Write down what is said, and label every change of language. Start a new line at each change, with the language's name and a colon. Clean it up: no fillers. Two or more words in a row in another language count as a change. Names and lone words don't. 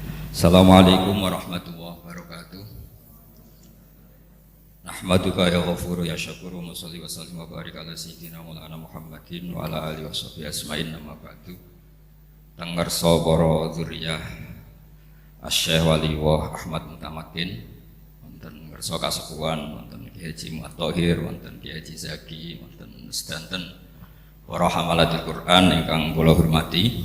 Arabic: السلام عليكم ورحمة الله وبركاته. نحمدك يا غفور يا شكور وصل وسلم وبارك على سيدنا مولانا محمد وعلى آله وصحبه أسمعين نما بعد.
Javanese: Tangarsa para dzurriyyah Asy-Syaikh Waliullah Ahmad Mutamakin, wonten ngarsa kasepuhan, wonten Kiai Haji Muhammad Thohir, wonten Kiai Haji Zaki, wonten sedanten para
Arabic: حملة القرآن
Javanese: ingkang kula hormati.